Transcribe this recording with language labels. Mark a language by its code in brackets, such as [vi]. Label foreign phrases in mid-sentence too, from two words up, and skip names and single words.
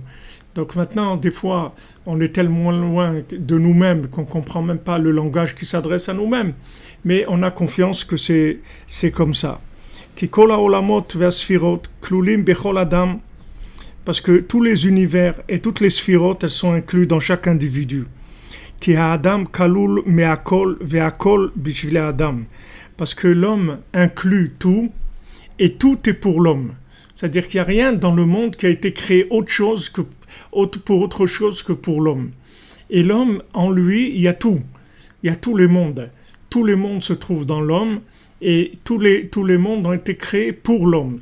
[fr] Donc maintenant, des fois, on est tellement loin de nous-mêmes qu'on ne comprend même pas le langage qui s'adresse à nous-mêmes. Mais on a confiance que c'est comme ça. Parce que tous les univers et toutes les sphirotes, elles sont incluses dans chaque individu. [he] כי האדם כלול מהכל והכל בשביל אדם. [fr] Parce que l'homme inclut tout, et tout est pour l'homme. C'est-à-dire qu'il n'y a rien dans le monde qui a été créé pour autre chose que pour l'homme. Et l'homme, en lui, il y a tout. Il y a tous les mondes. Tous les mondes se trouvent dans l'homme, et tous les mondes ont été créés pour l'homme.